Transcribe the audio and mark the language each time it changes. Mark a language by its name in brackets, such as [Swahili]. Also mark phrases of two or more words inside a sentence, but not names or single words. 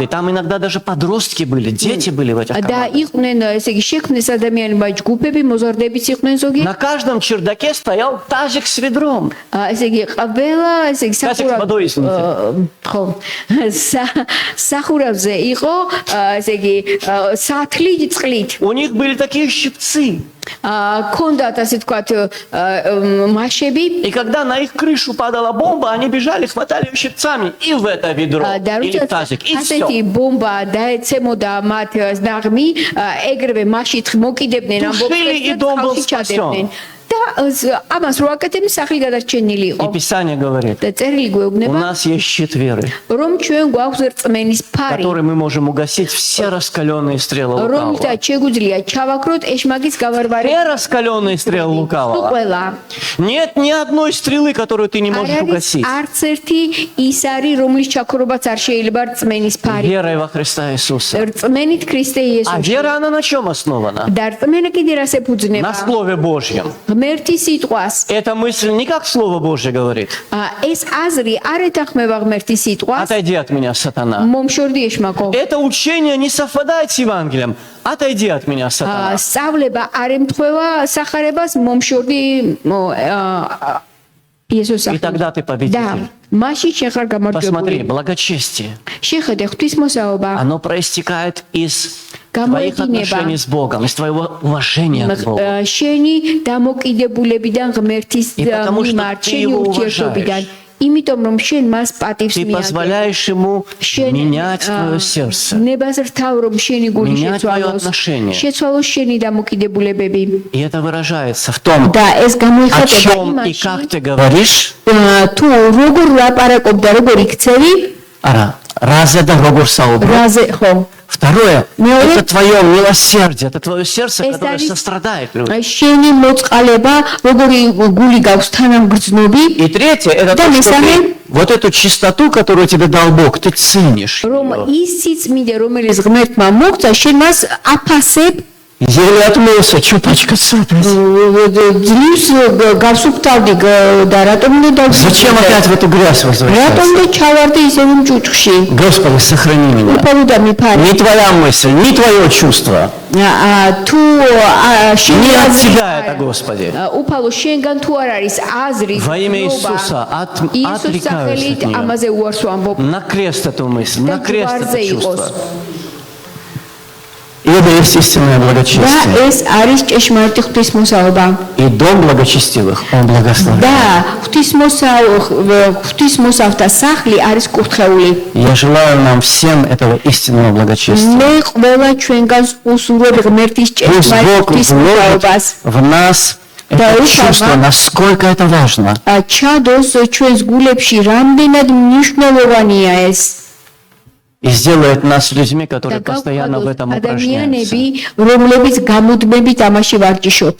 [Russian] Там иногда даже подростки были, дети были в этих [Georgian] და [Russian] командах. [Georgian] იყვნენ ესე იგი შექმნეს ადამიანებმა ჯგუფები, მოზარდებიც იყვნენ ზოგი. [Russian] На каждом чердаке стоял тазик с ведром. [Georgian] ესე იგი ყველა ესე იგი [Russian] Тазик с водой, извините. [Georgian] ხო სახურავზე იყო ესე იგი სათლი წყლით. [Russian] У них были такие щипцы. [Georgian] ქონდათ ასე თქვათ მაშები [Russian] И когда на их крышу падала бомба, они бежали, хватали ее щипцами и в это ведро, [Georgian] და [Russian] или в [Georgian] როდესაც [Russian] тазик, и [Georgian] ასეთი [Russian] все. [Georgian] ბომბა დაეცემოდა მათ ნაღმი, ეგრევე მაშით მოკიდებდნენ ამ [Russian] Тушили, и [Georgian] ბომბებს და [Russian] дом был [Georgian] ხალხი ჩადებდნენ. [Russian] спасен. [Georgian] და ამას რო აკეთებდნენ, სახლი გადარჩენილი [Russian] И [Georgian] იყო. [Russian] Писание говорит, [Georgian] და წერილი [Russian] у [Georgian] გვეუბნება, [Russian] нас есть щит веры, [Georgian] რომ ჩვენ გვაქვს რწმენის ფარი, [Russian] который мы можем угасить все раскаленные стрелы лукавого. [Georgian] რომელთაც შეგვიძლია ჩავაქროთ ეშმაკის გავარვარი [Russian] Все раскаленные стрелы лукавого. [Georgian] ყველა. [Russian] Нет ни одной стрелы, которую ты не [Georgian] არ [Russian] можешь [Georgian] არის [Russian] угасить. [Georgian] არც ერთი ის არის, რომლის ჩაქრობაც არ შეიძლება რწმენის ფარი. [Russian] Верой во Христа Иисуса. [Georgian] რწმენით ქრისტე [Russian] А [Georgian] იესოში. [Russian] вера, она на чем основана? [Georgian] და რწმენა კიდე რას [Russian] На [Georgian] ეფუძნება? [Russian] Слове Божьем. [Georgian] ღმერთი სიტყვას. [Russian] Эта мысль не как Слово Божье говорит. [Georgian] ეს აზრი არ ეთანხმება ღმერთი სიტყვას. [Russian] Отойди от меня, сатана. [Georgian] მომშორდი ეშმაკო. [Russian] Это учение не совпадает с Евангелием. Отойди от меня, сатана. [Georgian] სწავლება არ ემთხვევა სახარებას, მომშორდი იესოს [Russian] И тогда ты [Georgian] და [Russian] победитель. [Georgian] მაშინ შენ ხარ [Russian] Посмотри, [Georgian] გამარჯვებული. [Russian] благочестие. [Georgian] შეხედე ღვთისმოსაობა. [Russian] Оно проистекает из твоих [Georgian] გამოედინება [Russian] отношений с Богом, из твоего уважения к Богу. [Georgian] შენი დამოკიდებულებიდან ღმერთის [Russian] И потому что [Georgian] მიმართ, [Russian] ты [Georgian] შენი [Russian] его [Georgian] ურთიერთობიდან, [Russian] уважаешь. [Georgian] იმიტომ რომ შენ მას პატივს [Russian] Ты [Georgian] მიაგებ. [Russian] позволяешь ему [Georgian] შენ [Russian] менять твое сердце. [Georgian] ნებას რთავ რომ შენი გული [Russian] Менять твое [Georgian] შეცვალოს, [Russian] отношение. [Georgian] შეცვალოს შენი დამოკიდებულებები. [Russian] И это выражается в том, [Georgian] და ეს [Russian] о [Georgian] გამოიხატება [Russian] чем и [Georgian] იმაში, [Russian] как ты говоришь. [Georgian] თუ როგორ ლაპარაკობდა, როგორ იქცევი, Раз это рогор саубра. რაზე ხო? [Russian] Второе, Милый. это твое милосердие, это твое сердце, [Georgian] ეს [Russian] которое [Georgian] არის [Russian] сострадает людям. [Georgian] შენი მოწყალება, როგორი გული გაქვს თანამგრძნობი, [Russian] И третье, это Да, то, мы что сами. ты, вот эту чистоту, которую тебе дал Бог, ты ценишь. [Georgian] რომ [Russian] её. [Georgian] ის სიწმინდე, რომელიც ღმერთმა მოგცა, შენ მას აფასებ, [Russian] Еле отмылся, что пачкаться? [Georgian] ძლივს გავსუფთავდი და რატომ უნდა [Russian] Зачем опять в эту грязь [Georgian] რატომ [Russian] возвращаться? [Georgian] და ჩავარდი ისევ მჭუჭში? [Russian] Господи, сохрани меня. [Georgian] უფალო და მიფარი. [Russian] Не твоя мысль, не твое чувство. [Georgian] თუ შენ [Russian] Не от тебя это, Господи. [Georgian] უფალო შენგან თუ არ არის აზრი [Russian] Во имя [Georgian] გრძნობა, [Russian] Иисуса [Georgian] იესოს [Russian] отрекаюсь [Georgian] სახელით [Russian] от нее. [Georgian] ამაზე უარს ვამბობ [Russian] На крест эту мысль, [Georgian] და [Russian] на крест [Georgian] ჯვარზე [Russian] это [Georgian] იყოს. [Russian] чувство. И это есть истинное [Georgian] და [Russian] благочестие. [Georgian] ეს არის ჭეშმარიტი ღვთისმოსაობა. [Russian] И дом благочестивых, он благословен. [Georgian] და ღვთისმოსავთა სახლი არის კურთხეული. [Russian] Я желаю нам всем этого истинного благочестия. [Georgian] მე ყველა ჩვენგანს უსურვებ ღმერთის [Russian] Пусть [Georgian] ჭეშმარიტ [Russian] Бог [Georgian] ღვთისმოსაობას. [Russian] вложит в нас Да, это Ишама. чувство, насколько это важно. [Georgian] ჩადოს ჩვენს გულებში რამდენად მნიშვნელოვანია ეს. [Russian] И сделает нас людьми, [Georgian] და [Russian] которые постоянно в [Georgian] გავხადოთ [Russian] этом [Georgian] ადამიანები, [Russian] упражняются. [Georgian] რომლებიც გამუდმებით ამაში ვარჯიშობს.